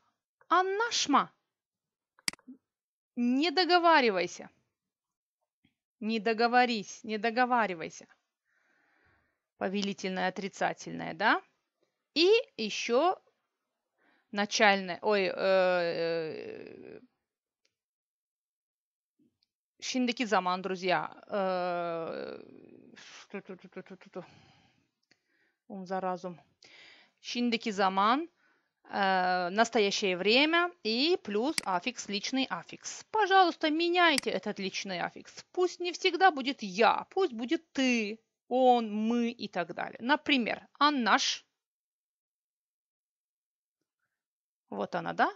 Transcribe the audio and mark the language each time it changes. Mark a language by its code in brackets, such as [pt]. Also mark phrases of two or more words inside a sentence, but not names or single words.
[ru] Аннашма. Не договаривайся. Не договорись, не договаривайся. Повелительное отрицательное, да? И еще начальное, [gag] şimdiki zaman, [ru] друзья. Ум за разум. [gag] Şimdiki zaman, [ru] настоящее время и плюс аффикс, личный аффикс. Пожалуйста, меняйте этот личный аффикс. Пусть не всегда будет я, пусть будет ты, он, мы и так далее. Например, аннаш. Вот она, да?